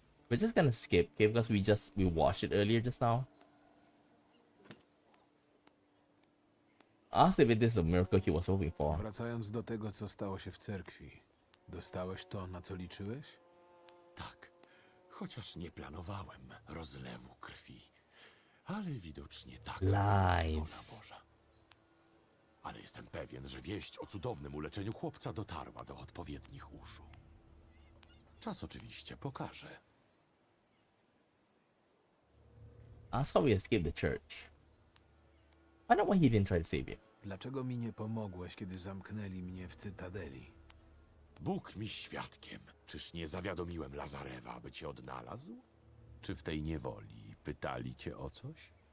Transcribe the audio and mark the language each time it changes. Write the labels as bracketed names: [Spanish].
[English] We're just gonna skip, okay, because we watched it earlier just now. Ask if it is the miracle he was hoping for. [Polish] Wracając do tego, co stało się w cerkwi. Dostałeś to, na co liczyłeś? Tak, chociaż nie planowałem rozlewu krwi. Ale widocznie tak. [English] Lies. [Polish] Wola Boża. Ale jestem pewien, że wieść o cudownym uleczeniu chłopca dotarła do odpowiednich uszu. Czas oczywiście pokaże. [English] Ask how we escaped the church. Find out why he didn't try to save you. [Polish] Dlaczego mi nie pomogłeś, kiedy zamknęli mnie w Cytadeli? Bóg mi świadkiem. Czyż nie zawiadomiłem Lazarewa, aby cię odnalazł? Czy w tej niewoli pytali cię o coś?